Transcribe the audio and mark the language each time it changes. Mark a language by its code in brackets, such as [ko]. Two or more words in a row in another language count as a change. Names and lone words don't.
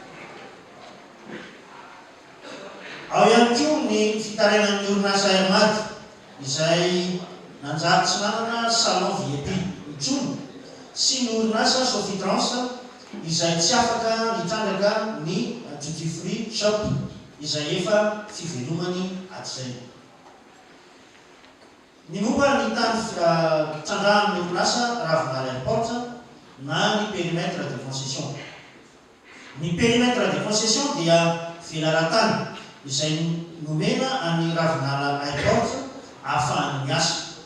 [mg] Ao ihany koa ny fitarainan'ny orinasa Airmat izay nanjary tsy nanana [fr] salon VIP [mg] intsony sy ny orinasa Sofitrans izay tsy afaka nitrandraka ny [en] duty free shop [mg] izay efa fivelomany hatrizay. Ny momba ny tany fitrandrahan'ny orinasa ravinala airport na ny [fr] périmètre de concession. [mg] Ny [fr] périmètre de concession [mg] dia velaran-tany izay nomena any ravinala airport ahafahany miasa.